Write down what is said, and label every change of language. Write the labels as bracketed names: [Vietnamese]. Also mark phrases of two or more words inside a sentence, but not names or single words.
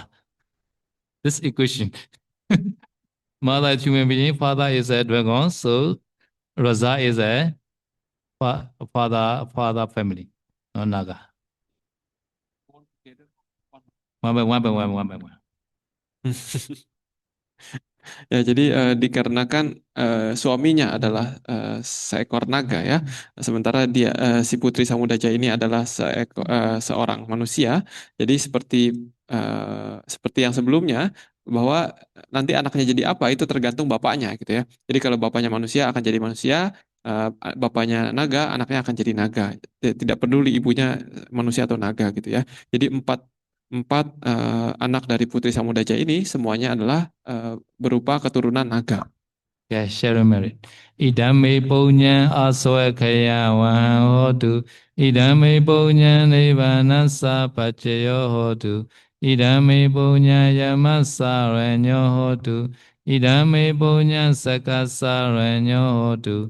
[English] This equation. Mother is human being, father is a dragon, so Raza is a father family, no naga. One by one. [Indonesian] Ya, jadi dikarenakan suaminya adalah seekor naga ya, sementara dia si Putri Samudaja ini adalah seorang manusia. Jadi seperti yang sebelumnya bahwa nanti anaknya jadi apa itu tergantung bapaknya gitu ya. Jadi kalau bapaknya manusia akan jadi manusia, eh, bapaknya naga, anaknya akan jadi naga. Tidak peduli ibunya manusia atau naga gitu ya. Jadi empat empat anak dari Putri Samudaja ini semuanya adalah berupa keturunan naga. [English] Okay, sharing merit. [Pali] Idame punya aswa kaya hotu. Idame punya nirvana sapachayo hotu. Idame punya yamasa renyo hotu. Idame punya sakasa renyo hotu.